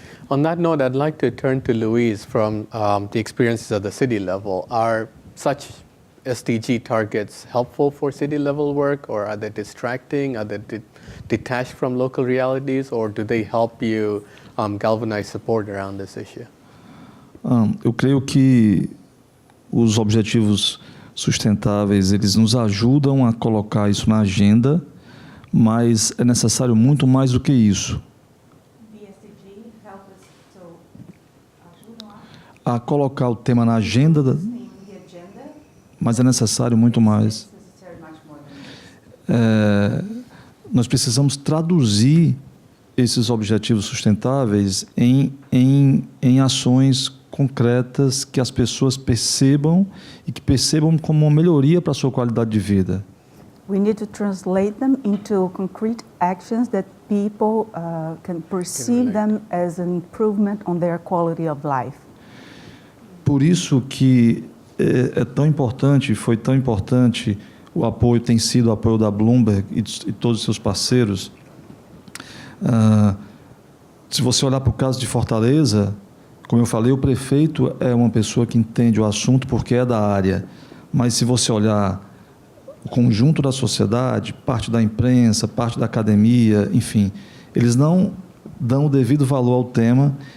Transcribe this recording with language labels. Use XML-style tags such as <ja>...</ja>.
<en>On that note, I'd like to turn to Louise from the experiences at the city level. Are such SDG targets helpful for city level work, or are they distracting? Are they detached from local realities, or do they help you galvanize support around this issue?</en> <pt>Eu creio que os objetivos sustentáveis, eles nos ajudam a colocar isso na agenda, mas é necessário muito mais do que isso. A colocar o tema na agenda, mas é necessário muito mais. Nós precisamos traduzir esses objetivos sustentáveis em ações concretas que as pessoas percebam e que percebam como uma melhoria para a sua qualidade de vida.</pt> <en>We need to translate them into concrete actions that people can perceive them as an improvement on their quality of life.</en> <pt>Por isso que é tão importante, foi tão importante o apoio, tem sido o apoio da Bloomberg e todos os seus parceiros. Se você olhar para o caso de Fortaleza, como eu falei, o prefeito é uma pessoa que entende o assunto porque é da área, mas se você olhar o conjunto da sociedade, parte da imprensa, parte da academia, enfim, eles não dão o devido valor ao tema.</pt>